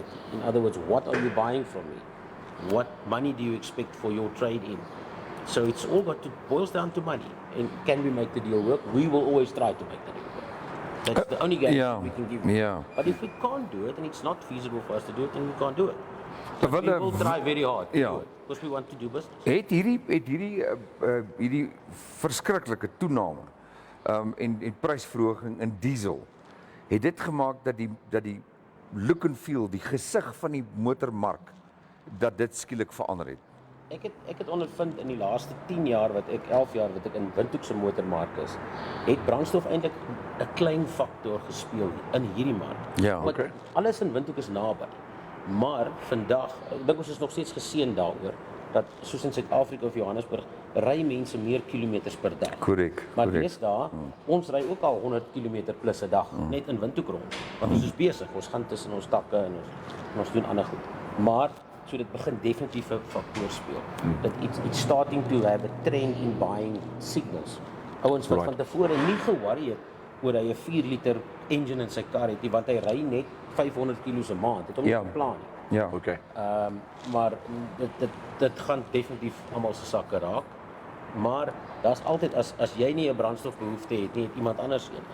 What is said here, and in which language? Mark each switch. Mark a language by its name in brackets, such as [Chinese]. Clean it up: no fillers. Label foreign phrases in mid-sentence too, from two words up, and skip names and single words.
[English] In other words, what are you buying from me? What money do you expect for your trade-in? So it's all boils down to money. And can we make the deal work? We will always try to make the deal work. That's the only guarantee yeah, we can give you. yeah. But if we can't do it and it's not feasible for us to do it, then we can't do it. But But we will try very hard to yeah. do it because we want to do business. [Afrikaans] Het hierdie verskriklike toename en prysverhoging in diesel, het dit gemaak dat die [English] look and feel, [Afrikaans] die gesig van die motormark, dat dit skielik verander het? Ek het ondervind in die laaste 10 jaar 11 jaar wat ek in Windhoek se motormark is, het brandstof eintlik 'n klein faktor gespeel in hierdie mark. Ja, Want okay. alles in Windhoek is naby. Maar vandag, ek dink ons is nog steeds geseën daaroor dat soos in Suid-Afrika of Johannesburg ry mense meer kilometers per dag. Korrek, Maar korrek. deesdae, ons ry ook al 100 km plus 'n dag net in Windhoek rond. Want ons is besig, ons gaan tussen ons takke en ons doen ander goed. Maar so dit begin definitief 'n faktor speel. [English] Dat it's starting to have a trend in buying signals. [Afrikaans] Ouens wat [English] Right. [Afrikaans] van tevore nie ge-worry het oor hy 'n 4 liter engine in sy kar het nie, want hy ry net 500 km 'n maand. Het hom nie Ja. geplan nie. Ja. Okay. Maar dit gaan definitief almal se sakke raak. Maar daar's altyd as jy nie 'n brandstofbehoefte het nie, het iemand anders een.